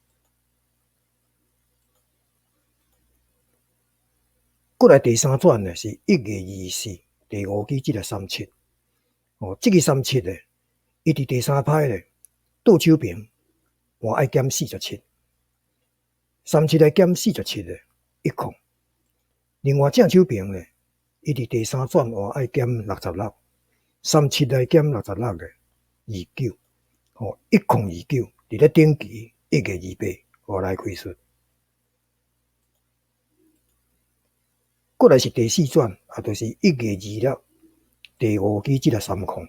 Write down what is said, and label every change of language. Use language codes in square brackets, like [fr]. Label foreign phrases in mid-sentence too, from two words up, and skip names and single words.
[nan] 過來第三轉咧是1月24，第5期即個37，即個37咧，伊伫第三排咧倒手邊，我愛減47，37來減47咧1空，另外正手边咧，伊伫第三转换爱减66， 37来减66咧29，哦1029伫咧顶期1月28号来开出。过来是第四转，就是1月26第5期即个3控。